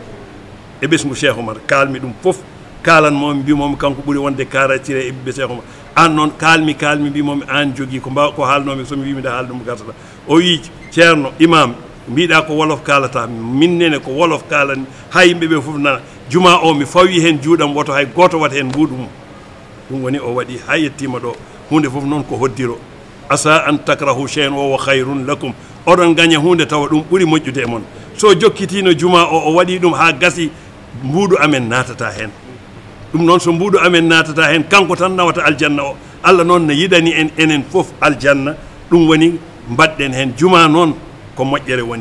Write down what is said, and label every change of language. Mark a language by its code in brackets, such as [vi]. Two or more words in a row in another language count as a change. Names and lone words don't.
[ff] e ɓesgu Cheikh Oumar kalmi ɗum fof kalanmomi mbimomi kanko ɓuuri wonde karacire e ɓiɓɓe Cheikh Oumar an noon kalmi mbimomi an jogui ko haalnomi somi wimide haala ɗum gasata o wi ceerno imam mbiɗa ko wolof kalata minnene ko wolof kalani ha yimɓeɓe fof nana juma o mi fawi hen juuɗam woto hay goto wat hen mbuɗu mum ɗum woni o waɗi ha yettima ɗo hunde fof noon ko hoddiro [ar] عسى أن تكره شيئا وخير لكم [ff] oɗon gaña hunde tawa ɗum ɓuuri moƴƴude e moon so jokkitino juma o waɗi ɗum ha gasi mbuuɗu amen natata hen ɗum noon so mbuuɗu amen natata hen kanko tan nawata aljanna o Allah noon ne yiɗani en enen fof aljanna ɗum woni mbaɗɗen hen juma noon ko moƴƴere woni